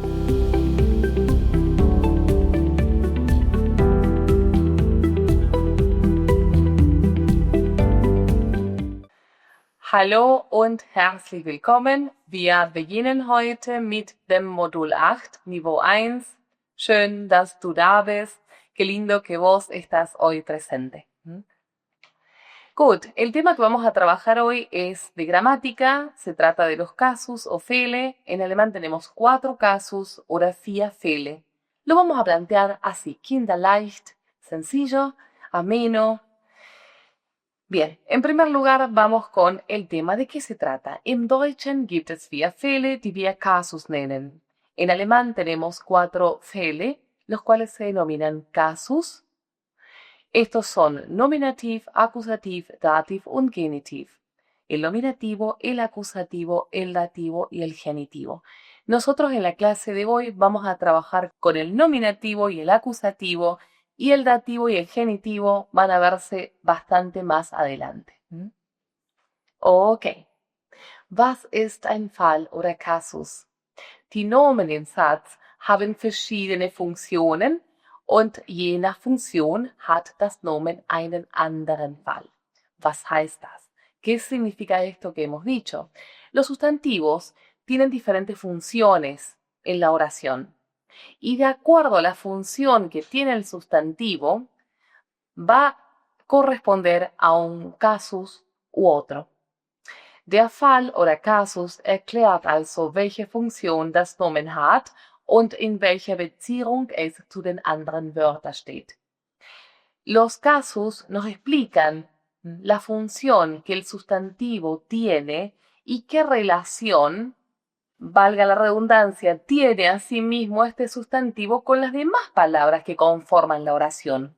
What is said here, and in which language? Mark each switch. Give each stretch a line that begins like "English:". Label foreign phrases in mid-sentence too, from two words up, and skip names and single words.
German: Hallo und herzlich willkommen. Wir beginnen heute mit dem Modul 8, Niveau 1. Schön, dass du da bist.
Spanish: Qué lindo que vos estás hoy presente. Gut, el tema que vamos a trabajar hoy es de gramática. Se trata de los casus o Fälle. En alemán tenemos 4 casus,
German: oder 4 Fälle.
Spanish: Lo vamos a plantear así, kinderleicht, sencillo, ameno. Bien, en primer lugar vamos con el tema de qué se trata.
German: Im Deutschen gibt es 4 Fälle, die wir Kasus nennen.
Spanish: En alemán tenemos 4 Fälle, los cuales se denominan Kasus. Estos son
German: nominativ, acusativ, dativ und genitiv.
Spanish: El nominativo, el acusativo, el dativo y el genitivo. Nosotros en la clase de hoy vamos a trabajar con el nominativo y el acusativo, y el dativo y el genitivo van a verse bastante más adelante. Ok.
German: Was ist ein Fall oder Kasus? Die Nomen im Satz haben verschiedene Funktionen und je nach Funktion hat das Nomen einen anderen Fall. Was heißt das?
Spanish: ¿Qué significa esto que hemos dicho? Los sustantivos tienen diferentes funciones en la oración. Y de acuerdo a la función que tiene el sustantivo, va a corresponder a un casus u otro.
German: Der Fall oder Kasus erklärt also, welche Funktion das Nomen hat und in welcher Beziehung es zu den anderen Wörtern steht.
Spanish: Los casus nos explican la función que el sustantivo tiene y qué relación, valga la redundancia, tiene asimismo este sustantivo con las demás palabras que conforman la oración.